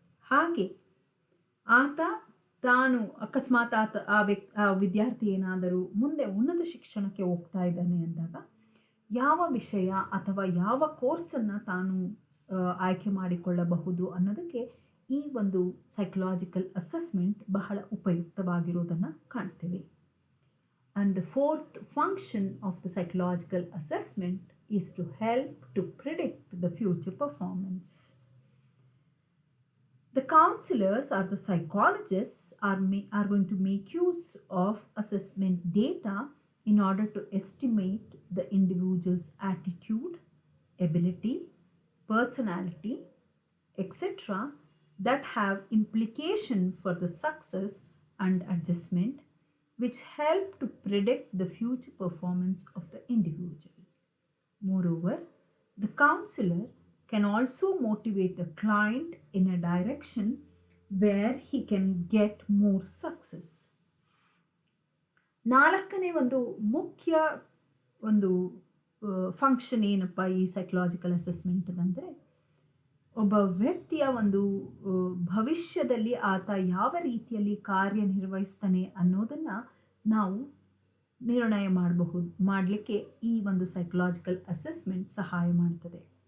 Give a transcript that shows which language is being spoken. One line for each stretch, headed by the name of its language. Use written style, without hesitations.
Kannada: ಹಾಗೆ ತಾನು ಅಕಸ್ಮಾತ್ ಆ ವಿದ್ಯಾರ್ಥಿ ಏನಾದರೂ ಮುಂದೆ ಉನ್ನತ ಶಿಕ್ಷಣಕ್ಕೆ ಹೋಗ್ತಾ ಇದ್ದಾನೆ ಅಂದಾಗ ಯಾವ ವಿಷಯ ಅಥವಾ ಯಾವ ಕೋರ್ಸನ್ನು ತಾನು ಆಯ್ಕೆ ಮಾಡಿಕೊಳ್ಳಬಹುದು ಅನ್ನೋದಕ್ಕೆ ಈ ಒಂದು ಸೈಕಲಾಜಿಕಲ್ ಅಸೆಸ್ಮೆಂಟ್ ಬಹಳ ಉಪಯುಕ್ತವಾಗಿರೋದನ್ನು ಕಾಣ್ತೇವೆ.
English: And the fourth function of the psychological assessment is to help to predict the future performance. The counselors or the psychologists are going to make use of assessment data in order to estimate the individual's attitude, ability, personality, etc. that have implication for the success and adjustment, which help to predict the future performance of the individual. Moreover, the counselor can also motivate the client in a direction where he can get more success.
Kannada: ನಾಲ್ಕನೇ ಒಂದು ಮುಖ್ಯ ಒಂದು function ಏನಪ್ಪ ಈ psychological assessment ಅಂದರೆ, ಒಬ್ಬ ವ್ಯಕ್ತಿಯ ಒಂದು ಭವಿಷ್ಯದಲ್ಲಿ ಆತ ಯಾವ ರೀತಿಯಲ್ಲಿ ಕಾರ್ಯನಿರ್ವಹಿಸ್ತಾನೆ ಅನ್ನೋದನ್ನು ನಾವು ನಿರ್ಣಯ ಮಾಡಲಿಕ್ಕೆ ಈ ಒಂದು ಸೈಕಲಾಜಿಕಲ್ ಅಸೆಸ್ಮೆಂಟ್ ಸಹಾಯ ಮಾಡ್ತದೆ.